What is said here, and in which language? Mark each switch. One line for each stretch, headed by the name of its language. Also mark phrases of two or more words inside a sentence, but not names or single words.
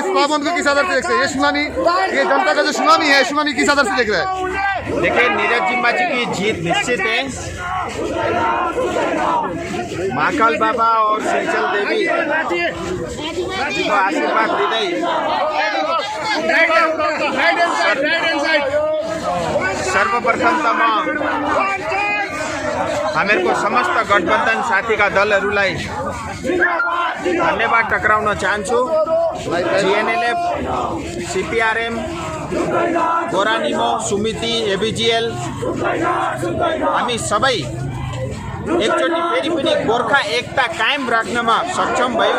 Hindi: इस प्लावन को किस आधार से देख रहे हैं? ये सुनामी, ये जनता का जो सुनामी है, सुनामी किस आधार से देख रहे हैं? देखिए, नीरज जिम्बा जी की जीत निश्चित है। महाकाल बाबा और शेषल देवी को आशीर्वाद दी सर्वप्रथम
Nepali: हामीहरूको समस्त गठबन्धन साथीका दलहरूलाई धन्यवाद टक्राउन चाहन्छु। जिएनएलएफ, सीपीआरएम, गोरानिमो, सुमिति, एबिजिएल हामी सबै एकचोटि फेरि पनि गोर्खा एकता कायम राख्नमा सक्षम भयौँ।